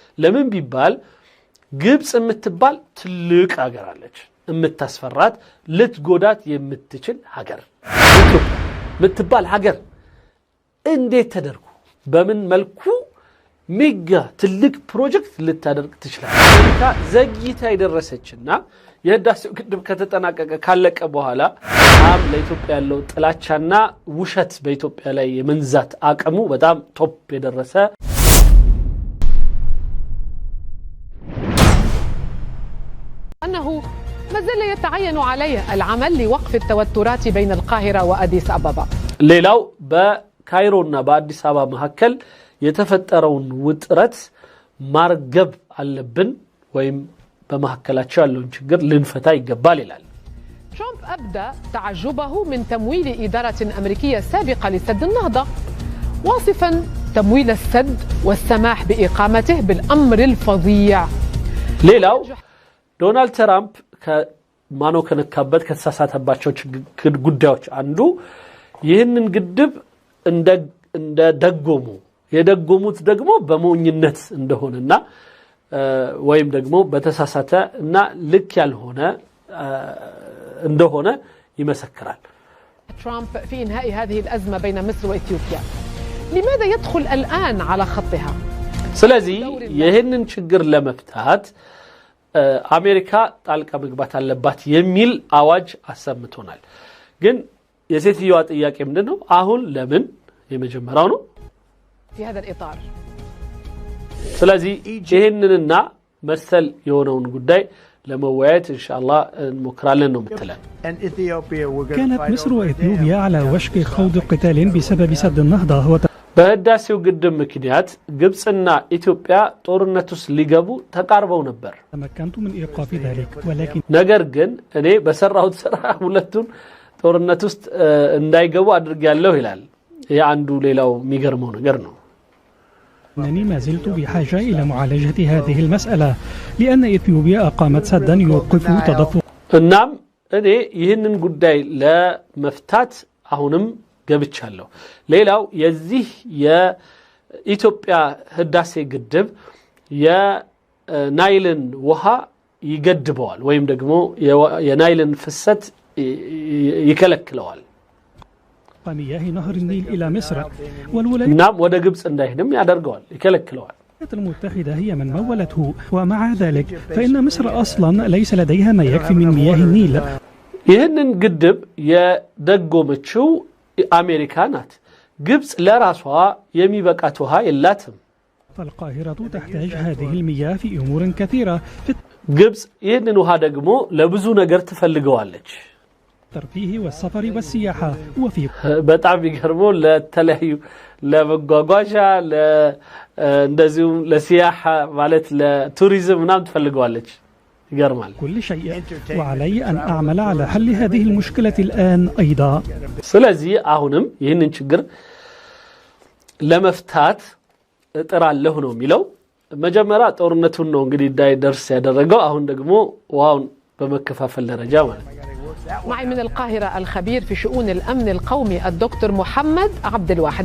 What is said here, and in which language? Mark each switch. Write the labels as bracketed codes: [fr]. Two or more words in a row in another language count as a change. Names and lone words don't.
[am] ለምን ቢባል ግብጽ የምትባል ትልቅ ሀገር አለች የምታስፈራት ልትጎዳት የምትችል ሀገር ኢትዮጵያ የምትባል ሀገር እንዴት ተደርጎ በምን መልኩ ሜጋ ትልቅ ፕሮጀክት ልታደርግ ትችላለች አሜሪካ ዘግይታ ይደረሰችና የህዳሴው ግድብ ከተጠናቀቀ ካለቀ በኋላ ለኢትዮጵያ ያለው ጥላቻና ውሸት በኢትዮጵያ ላይ የመንዛት አቅሙ በጣም ቶፕ የደረሰ [ar] أنه ما زال يتعين عليه العمل لوقف التوترات بين القاهرة وأديس أبابا. [am] ሌላው በካይሮና በአዲስ አበባ መካከል የተፈጠረውን ውጥረት ማርገብ አለብን ወይም በመካከላቸው ያለውን ችግር ልንፈታ ይገባል ይላል። [ar] ترامب أبدى تعجبه من تمويل إدارة أمريكية سابقة لسد النهضة واصفا تمويل السد والسماح بإقامته بالأمر الفظيع. [am] ሌላው ዶናልድ ትራምፕ ከማኖ ከነካበት ከተሳሳተባቸው ጉዳዮች አንዱ ይህንን ግድብ እንደ ደጎሙ የደጎሙት ደግሞ በሞኝነት እንደሆነና ወይም ደግሞ በተሳሳተ እና ልክ ያልሆነ እንደሆነ ይመሰክራል። [ar] ترامب في إنهاء هذه الأزمة بين مصر وإثيوبيا لماذا يدخل الآن على خطها؟ [am] ስለዚህ ይህንን ችግር ለመፍታት አሜሪካ ጣልቃ መግባት አለባት የሚል አዋጅ አሰምቶናል። ግን የሴትዮዋ ጥያቄ ምንድነው? አሁን ለምን የመጀመሪያው ነው [ar] في هذا الإطار [am] ስለዚህ ይሄንንና መሰል የሆነውን ጉዳይ ለመወያየት [ar] إن شاء الله [am] እንሞክራለን ነው ምትለን። [ar] كانت مصر وإثيوبيا على وشك خوض قتال بسبب سد النهضة [am] በህዳሴው ግድብ ምክንያት ግብጽና ኢትዮጵያ ጦርነት ውስጥ ሊገቡ ተቃርበው ነበር። [ar] تمكنت من إيقاف ذلك ولكن [am] ነገር ግን እኔ በሰራሁት ስራ ሁለቱን ጦርነት ውስጥ እንዳይገቡ አድርጌያለሁ ይላል። ይሄ አንዱ ሌላው የሚገርመው ነገር ነው። [ar] أنني ما زلت بحاجة إلى معالجة هذه المسألة لأن إثيوبيا أقامت سدا يوقف تدفق. [am] እናም እኔ ይህንን ጉዳይ ለመፍታት አሁንም ገብቻለሁ። ሌላው የዚህ የኢትዮጵያ ህዳሴ ግድብ የናይልን ውሃ ይገድበዋል ወይም ደግሞ የናይልን ፍሰት ይከለክለዋል። [ar] مياه نهر النيل إلى مصر [am] እናም ወደ ግብጽ እንዳይሄድም ያደርገዋል ይከለክለዋል። [ar] الولايات المتحدة هي من مولته ومع ذلك فإن مصر أصلا ليس لديها ما يكفي من مياه النيل. [am] ይህንን ግድብ የደጎመችው አሜሪካ ናት። ግብጽ ለራሷ የሚበቃት ውሃ የላትም። [ar] فالقاهرة تحتاج هذه المياه في أمور كثيرة [am] ግብጽ ይህንን ውሃ ደግሞ ለብዙ ነገር ትፈልገዋለች። [ar] الترفيه والسفر والسياحة وفي [am] በጣም ይገርመው ለተለያዩ ለመጓጓዣ እንደዚሁም ለሲያሐ ማለት ለቱሪዝም ምናምን ትፈልገዋለች። ይገርማል። [ar] كل شيء وعلي أن أعمل على حل هذه المشكلة الآن أيضا. [am] ስለዚህ አሁንም ይህንን ችግር ለመፍታት እጥራለሁ ነው የሚለው። መጀመሪያ ጦርነቱን ነው እንግዲህ እንዳይደርስ ያደረገው። አሁን ደግሞ ውሃውን በመከፋፈል ደረጃ ማለት ነው። [ar] معي من القاهرة الخبير في شؤون الأمن القومي الدكتور محمد عبد الواحد.